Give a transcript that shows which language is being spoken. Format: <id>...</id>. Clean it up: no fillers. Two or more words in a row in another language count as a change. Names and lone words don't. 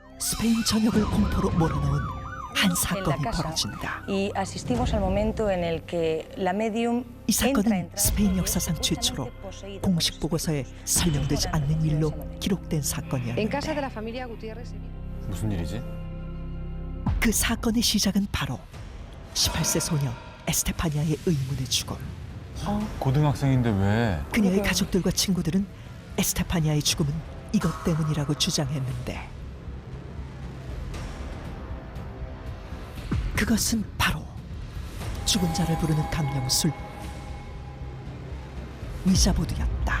<ko>스페인 전역을 공포로 몰아넣은 한 사건이 벌어진다.</ko> <es>Y asistimos al momento en el que la medium</es> <ko>이 사건은 스페인 역사상 최초로 공식 보고서에 설명되지 않는 일로 기록된</ko> <es>En casa de</es> <ko>사건이었는데</ko> <es>la familia Gutiérrez.</es> <ko>무슨 일이지? 그 사건의 시작은 바로 18세 소녀 에스테파니아의 의문의 죽음. 고등학생인데 왜? 그녀의 가족들과 친구들은 에스테파니아의 죽음은 이것 때문이라고 주장했는데 그것은 바로 죽은 자를 부르는 강령술 위자보드였다.</ko>